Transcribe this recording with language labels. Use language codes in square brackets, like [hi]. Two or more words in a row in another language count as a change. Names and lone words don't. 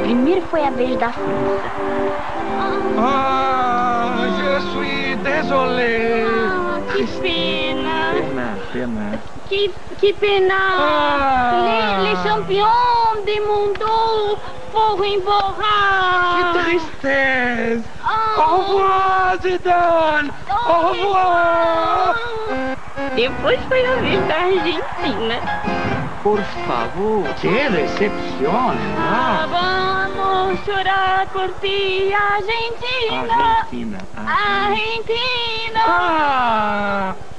[pt] Primeiro foi a vez da França. [fr] Je suis désolé. [pt] Que pena. Pena. Que pena. [fr] Les champions du monde [pt] foram embora. Que tristeza. [fr] Au revoir, Zidane! Au revoir! [pt] Depois foi a vez da Argentina. Por favor, que decepção! Vamos chorar por ti, Argentina! Argentina!